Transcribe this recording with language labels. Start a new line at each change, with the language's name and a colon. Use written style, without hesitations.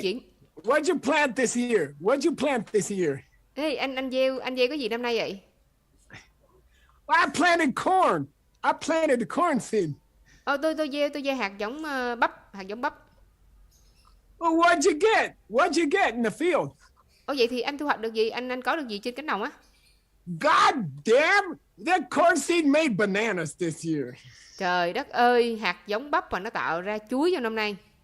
Vietnamese: di chuyển.
English: what'd you plant this year?
Vietnamese: Hey, anh gieo cái gì năm nay vậy?
English: Well, I planted corn. I planted the corn seed.
Vietnamese: Tôi gieo hạt giống bắp.
English: Well, what'd you get in the field?
Vietnamese: Vậy thì anh thu hoạch được gì? Anh có được gì trên cánh đồng á?
English: God damn, that corn seed made bananas this year.
Vietnamese: Trời đất ơi, hạt giống bắp mà nó tạo ra chuối trong năm nay.